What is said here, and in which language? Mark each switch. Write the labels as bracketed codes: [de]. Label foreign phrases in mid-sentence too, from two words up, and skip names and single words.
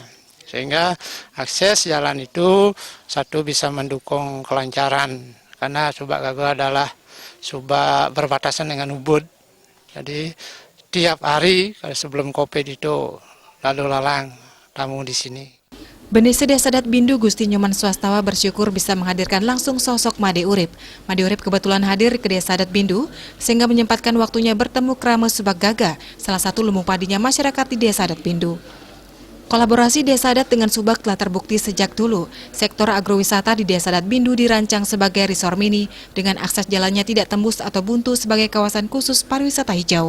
[id] Sehingga akses jalan itu satu bisa mendukung kelancaran, karena Subagaga adalah Subak berbatasan dengan Ubud. Jadi tiap hari sebelum Covid itu lalu lalang tamu di sini. Benesa Desa Adat Bindu Gusti Nyoman Swastawa bersyukur bisa menghadirkan langsung sosok Imade Urip. Imade Urip kebetulan hadir ke Desa Adat Bindu sehingga menyempatkan waktunya bertemu Krama Subagaga, salah satu lumbung padinya masyarakat di Desa Adat Bindu. Kolaborasi Desa Adat dengan Subag telah terbukti sejak dulu. Sektor agrowisata di Desa Adat Bindu dirancang sebagai resort mini dengan akses jalannya tidak tembus atau buntu sebagai kawasan khusus pariwisata hijau.